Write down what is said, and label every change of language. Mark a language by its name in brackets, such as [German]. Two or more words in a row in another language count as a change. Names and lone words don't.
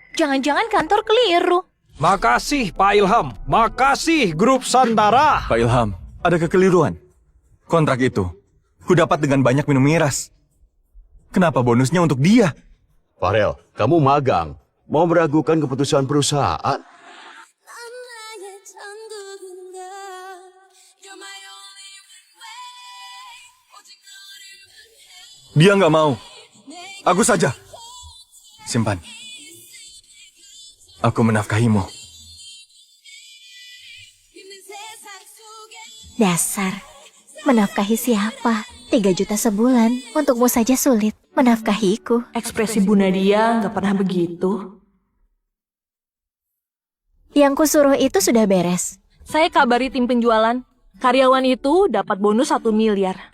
[Indonesian] Farel, jangan-jangan kantor keliru. Makasih Pak Ilham. Makasih Grup Santara. Pak Ilham, ada kekeliruan. Kontrak itu, ku dapat dengan banyak minum miras. Kenapa bonusnya untuk dia? Farel, kamu magang. Mau meragukan keputusan perusahaan? [Korean] 난 나의 천국인가 [English] You're my only way [Korean] 오직 너를 원해 [Indonesian] Dia nggak mau. Aku saja. Simpan. Aku menafkahimu. [Korean] 있는 세상 속에 [Indonesian] Dasar, menafkahi siapa? 3 juta sebulan, untukmu saja sulit. Menafkahiku. Ekspresi Bu Nadia nggak pernah begitu. Yang kusuruh itu sudah beres. Saya kabari tim penjualan. Karyawan itu dapat bonus 1 miliar.